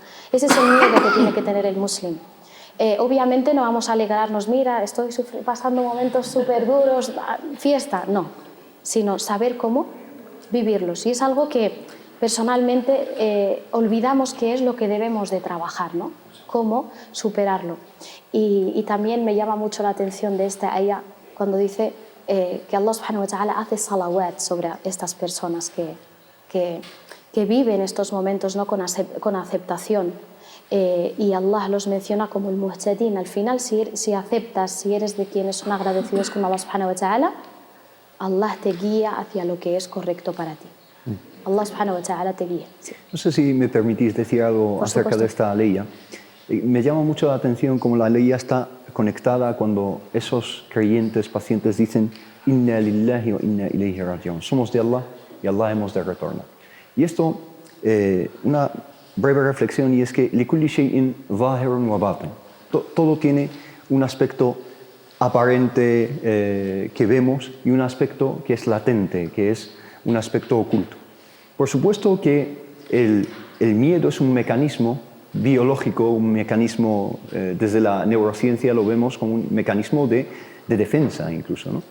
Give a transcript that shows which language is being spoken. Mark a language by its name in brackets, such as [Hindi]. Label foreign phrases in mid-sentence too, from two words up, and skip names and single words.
[Spanish] Ese es el miedo que tiene que tener el musulmán. Obviamente no vamos a alegrarnos, mira, estoy pasando momentos súper duros, fiesta, no, sino saber cómo vivirlos. Y es algo que personalmente olvidamos que es lo que debemos de trabajar, ¿no? Cómo superarlo. Y también me llama mucho la atención de esta ayah cuando dice que Allah [Arabic] سبحانه وتعالى [Spanish] hace salawat sobre estas personas que viven estos momentos, ¿no? con aceptación. Y Allah los menciona como el muhtadin. Al final, si aceptas, si eres de quienes son agradecidos con Allah [Arabic] سبحانه وتعالى, [Spanish] Allah te guía hacia lo que es correcto para ti. Allah [Arabic] سبحانه وتعالى [Spanish] te guía. Sí. No sé si me permitís decir algo acerca de esta ley. Me llama mucho la atención cómo la ley está conectada cuando esos creyentes, pacientes dicen [Arabic] إنا لله وإنا إليه راجعون. [Spanish] Somos de Allah y Allah hemos de retornar. Y esto, una breve reflexión, y es que [Arabic] لكل شيء ظاهر وباطن. [Spanish] Todo tiene un aspecto aparente que vemos y un aspecto que es latente, que es un aspecto oculto. Por supuesto que el miedo es un mecanismo biológico, un mecanismo, desde la neurociencia lo vemos como un mecanismo de defensa incluso, ¿no?